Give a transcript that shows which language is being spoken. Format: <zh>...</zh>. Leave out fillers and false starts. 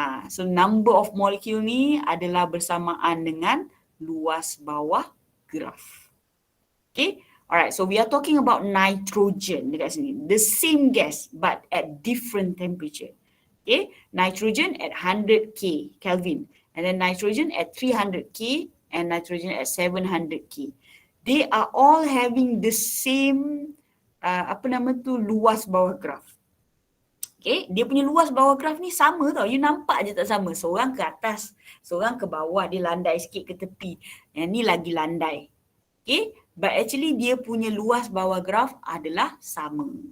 <ms>So</ms> <en>number of molecule</en> <ms>ni adalah bersamaan dengan luas bawah graph.</ms> <en>Okay? Alright, so we are talking about nitrogen</en> <ms>dekat sini.</ms> <en>The same gas but at different temperature. Okay? Nitrogen at 100K Kelvin and then nitrogen at 300K and nitrogen at 700K. They are all having the same</en> <ms>luas bawah graf. Okay, dia punya luas bawah graf ni sama tau. You nampak je tak sama. Seorang ke atas, seorang ke bawah, dia landai sikit ke tepi. Yang ni lagi landai. Okay, but actually dia punya luas bawah graf adalah sama.</ms>